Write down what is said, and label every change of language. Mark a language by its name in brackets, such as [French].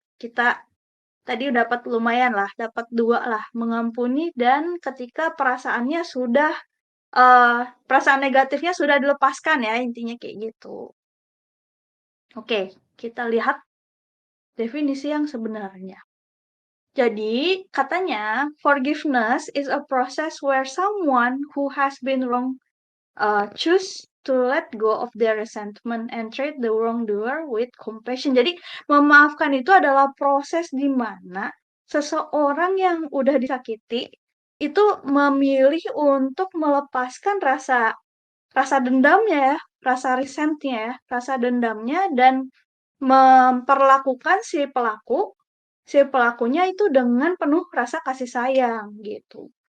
[Indonesian] Kita tadi dapat lumayan lah, dapat dua lah, mengampuni dan ketika perasaannya sudah perasaan negatifnya sudah dilepaskan ya, intinya kayak gitu. Oke, kita lihat definisi yang sebenarnya. Jadi, katanya [English] forgiveness is a process where someone who has been wrong choose to let go of their resentment and treat the wrongdoer with compassion. [Indonesian] Jadi, memaafkan itu adalah proses di mana seseorang yang udah disakiti itu memilih untuk melepaskan rasa rasa dendamnya ya, rasa resentnya ya, rasa dendamnya dan memperlakukan si pelakunya itu dengan penuh rasa kasih sayang gitu.